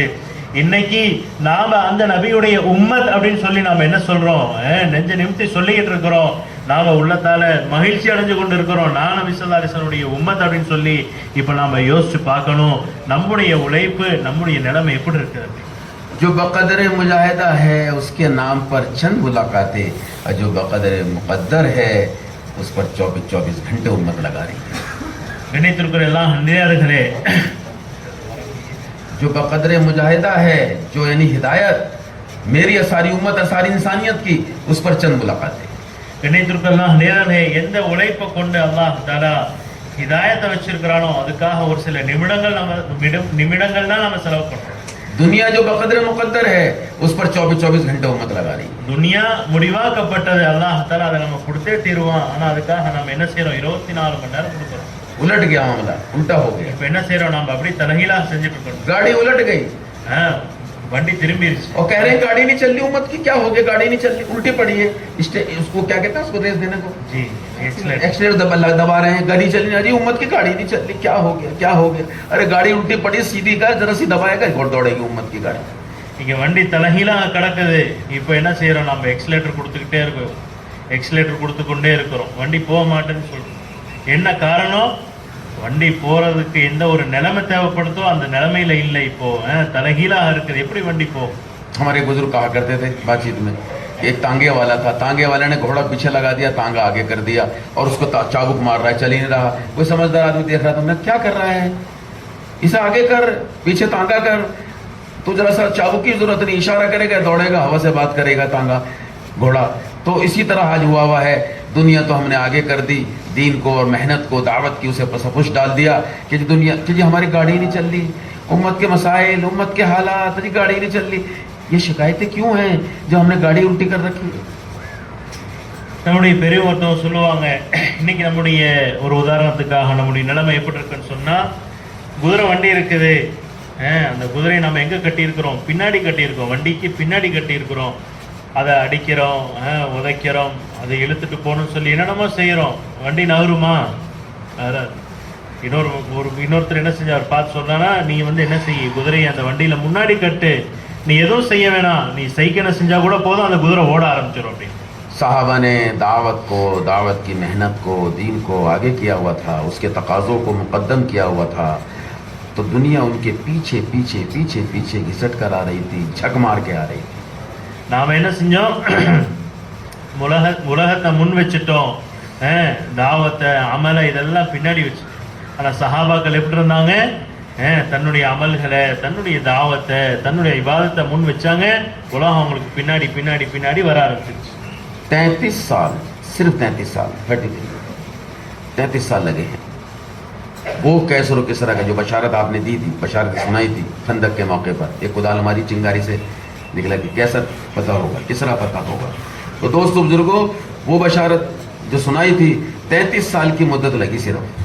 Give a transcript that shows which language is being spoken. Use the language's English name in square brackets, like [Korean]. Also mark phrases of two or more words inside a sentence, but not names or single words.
[Tamil] இன்னைக்கு நாம அந்த நபியுடைய உம்மத் அப்படின்னு சொல்லி நாம என்ன சொல்றோம், நெஞ்ச நிமித்தி சொல்லிக்கிட்டு இருக்கிறோம், நாம உள்ளத்தால மகிழ்ச்சி அடைஞ்சு கொண்டு இருக்கிறோம், நான் நபி [Arabic] صلى الله عليه وسلم [Tamil] உடைய உம்மத் அப்படின்னு சொல்லி இப்ப நாம யோசிச்சு பார்க்கணும், நம்முடைய உழைப்பு நம்முடைய நிலைமை எப்படி இருக்குது. [Hindi] जो बक़दर मुजाहिदा है उसके नाम पर चंद मुलाकातें, और जो बक़दर मुक़द्दर है उस पर 24 घंटे उम्मत लगा रही है। [Tamil] கண்ணியத்திற்குரிய எல்லாம் அன்பியார்களே, [Hindi] जो बक़दर मुजाहिदा है, जो यानी हिदायत मेरी सारी उम्मत और सारी इंसानियत की, उस पर चंद मुलाकातें। [Tamil] கண்ணியத்திற்குரிய எல்லாம் அன்பியார்களே, எந்த உழைப்பை கொண்டு [Arabic] الله تعالى [Tamil] ஹிதாயத்தை வச்சிருக்கிறானோ அதுக்காக ஒரு சில நிமிடங்கள் தான் நம்ம செலவு பண்றோம். [Hindi] दुनिया जो बक़दर मुक़द्दर है उस पर 24 घंटे उम्मत लगा रही है। [Tamil] துனியா முடிவாக்கப்பட்டது, [Arabic] الله تعالى [Tamil] அதை நம்ம கொடுத்தே தீருவான். ஆனா அதுக்காக நம்ம என்ன செய்யறோம், 24 மணி நேரம் கொடுக்குறோம். [Hindi] उलट गया मामला, उल्टा हो गया। [Tamil] இப்ப என்ன செய்யறோம், நம்ம அப்படி தலகீழா செஞ்சுட்டு இருக்கோம், [Hindi] गाड़ी उलट गई, [Tamil] வண்டி திரும்பிடுச்சு [Hindi] और कह रहे हैं गाड़ी नहीं चल रही, उम्मत की क्या हो गया, गाड़ी नहीं चल रही, उल्टी पड़ी है। उसको क्या कहते हैं, उसको रेस देने को जी एक्सीलेटर दबा रहे हैं, गाड़ी चल रही, उम्मत की गाड़ी नहीं चल रही, क्या हो गया, क्या हो गया। अरे गाड़ी उल्टी पड़ी, सीधी कर, जरा सी दबाएगा, घोड़ दौड़ेगी उम्मत की गाड़ी। [Tamil] இங்க வண்டி தலகீழா கிடக்குது, இப்போ என்ன செய்யறோம், நம்ம எக்ஸிலேட்டர் கொடுத்துக்கிட்டே இருக்கோம், எக்ஸிலேட்டர் கொடுத்து கொண்டே இருக்கிறோம், வண்டி போக மாட்டேன்னு சொல்றோம். என்ன காரணம், வண்டி போறதுக்கு எந்த ஒரு நிலைமை தேவைப்படுதோ அந்த நிலைமையில இல்லை, இப்போ தலகீழா இருக்குது, எப்படி வண்டி போகும். [Hindi] हमारे बुजुर्ग कहा करते थे बातचीत में, एक तांगे वाला था, तांगे वाले ने घोड़ा पीछे लगा दिया, तांगा आगे कर दिया और उसको चाबुक मार रहा है, चल ही नहीं रहा। कोई समझदार आदमी देख रहा था, मैं क्या कर रहा है, इसे आगे कर, पीछे तांगा कर, तो जरा सा चाबुक की जरूरत नहीं, इशारा करेगा, दौड़ेगा, हवा से बात करेगा तांगा घोड़ा। तो इसी तरह आज हुआ है, दुनिया तो हमने आगे कर दी, दीन को और मेहनत को, दावत की उसे सपुश डाल दिया कि दुनिया कि जी हमारी गाड़ी नहीं चल रही, उम्मत के मसाइल, उम्मत के हालात, जी गाड़ी नहीं चल रही। ये शिकायतें क्यों हैं जो हमने गाड़ी उल्टी कर रखी है। [Tamil] நம்முடைய பெரியவர்த்தவங்க சொல்லுவாங்க, இன்னைக்கு நம்முடைய ஒரு உதாரணத்துக்காக நம்முடைய நிலைமை எப்படி இருக்குன்னு சொன்னா, குதிரை வண்டி இருக்குது, அந்த குதிரையை நம்ம எங்கே கட்டியிருக்கிறோம்? பின்னாடி கட்டியிருக்கோம், வண்டிக்கு பின்னாடி கட்டியிருக்கிறோம். அதை அடிக்கிறோம், உதைக்கிறோம், அதை இழுத்துட்டு போகணும்னு சொல்லி என்னென்னமோ செய்கிறோம். வண்டி நகருமா? இன்னொருத்தர் என்ன செஞ்சார் பார்த்து சொன்னா, நீ வந்து என்ன செய்ய, குதிரையை அந்த வண்டியில் முன்னாடி கட்டு, நீ எதுவும் செய்ய வேணாம், நீ சைக்கிளை செஞ்சால் கூட போதும், அந்த குதிரை ஓட ஆரம்பிச்சிடும் அப்படின்னு. [Hindi] साहबा ने दावत को, दावत की मेहनत को, दीन को आगे किया हुआ था, उसके तकाज़ों को मुकद्दम किया हुआ था, तो दुनिया उनके पीछे पीछे पीछे पीछे घिसट कर आ रही थी, झक मार के आ रही थी. [Tamil] நாம் என்ன செஞ்சோம்? உலகத்தை முன் வச்சுட்டோம், தாவத்தை அமலை இதெல்லாம் பின்னாடி வச்சு. ஆனால் சஹாபாக்கள் எப்படி இருந்தாங்க? தன்னுடைய அமல்களை, தன்னுடைய தாவத்தை, தன்னுடைய இபாதத்தை முன் வச்சாங்க. உலகம் அவங்களுக்கு பின்னாடி பின்னாடி பின்னாடி வர ஆரம்பிச்சிருச்சு. [Hindi] 33 साल, सिर्फ 33 साल, 33 साल लगे हैं. वो कैसर किसरा का जो बशारत आपने दी थी, बशारत सुनाई थी खंदक के मौके पर, एक कुदाल हमारी चिंगारी से निकला कि कैसर पता होगा, किसरा पता होगा. तो दोस्तों बुजुर्गों, वो बशारत जो सुनाई थी 33 साल की मुद्दत लगी सिर्फ.